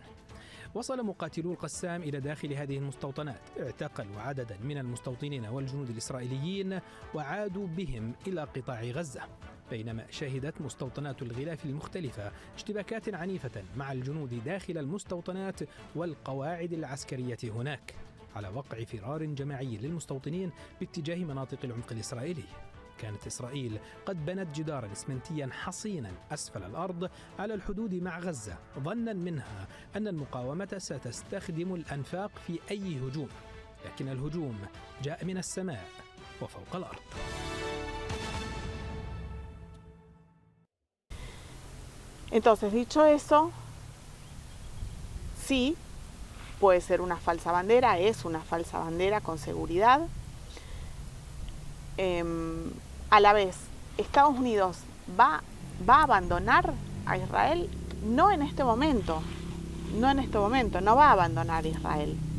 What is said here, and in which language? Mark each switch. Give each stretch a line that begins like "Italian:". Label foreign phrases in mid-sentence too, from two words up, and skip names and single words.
Arabic: وصل مقاتلو القسام إلى داخل هذه المستوطنات، اعتقلوا عددا من المستوطنين والجنود الإسرائيليين وعادوا بهم إلى قطاع غزة، بينما شهدت مستوطنات الغلاف المختلفة اشتباكات عنيفة مع الجنود داخل المستوطنات والقواعد العسكرية هناك، على وقع فرار جماعي للمستوطنين باتجاه مناطق العمق الإسرائيلي. كانت إسرائيل قد بنت جدارا إسمنتيا حصينا أسفل الأرض على الحدود مع غزة، ظنا منها أن المقاومة ستستخدم الأنفاق في أي هجوم، لكن الهجوم جاء من السماء وفوق الأرض.
Spanish: Entonces, dicho eso, sí, puede ser una falsa bandera, es una falsa bandera con seguridad. A la vez, Estados Unidos va a abandonar a Israel, no en este momento, no va a abandonar a Israel.